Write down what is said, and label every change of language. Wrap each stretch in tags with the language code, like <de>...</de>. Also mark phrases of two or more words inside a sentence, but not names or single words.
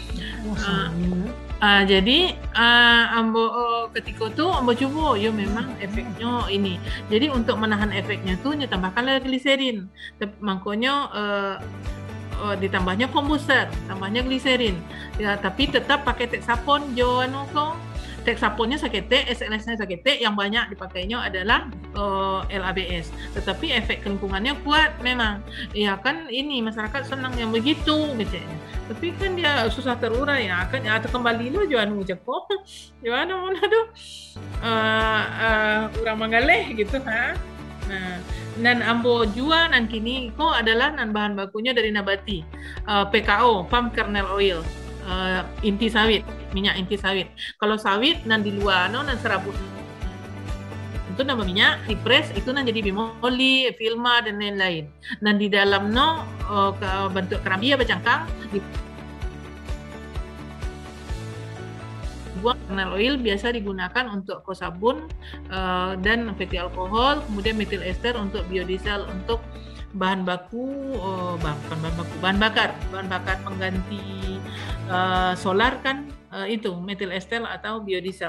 <id>Jadi ambo ketika itu ambo coba, yo memang efeknya ini. Jadi untuk menahan efeknya tuh ditambahkan gliserin, makanya ditambahnya kombuser, tambahnya gliserin. Ya, tapi tetap pakai Texapon</id> <min>jo anu kok. Texaponnya sakete, SLS-nya sakete,</min> <id>yang banyak dipakainya adalah LABS. Tetapi efek lingkungannya kuat memang. Ya kan ini masyarakat senang yang begitu gitu. Tapi kan dia susah terurai ya kan atau kembali</id> <min>lo jo anu jeko. Jo anu mana tuh? Urang Mangaleh gitu ha. Nah, dan ambo jua nan kini ko adalah nan bahan bakunya dari nabati.</min> <en>PKO, palm kernel oil.</en> <id>Inti sawit, minyak inti sawit. Kalau sawit nan di luar nan serabut itu nama minyak dipres itu nan jadi bimoli, filma dan lain-lain. Dan di dalam bentuk kerambi bercangkang dibuang kernel oil biasa digunakan untuk sabun dan</id> <en>fatty alkohol,</en> <id>kemudian metil ester untuk biodiesel untuk bahan bakar pengganti solar kan itu metil ester atau biodiesel.</id>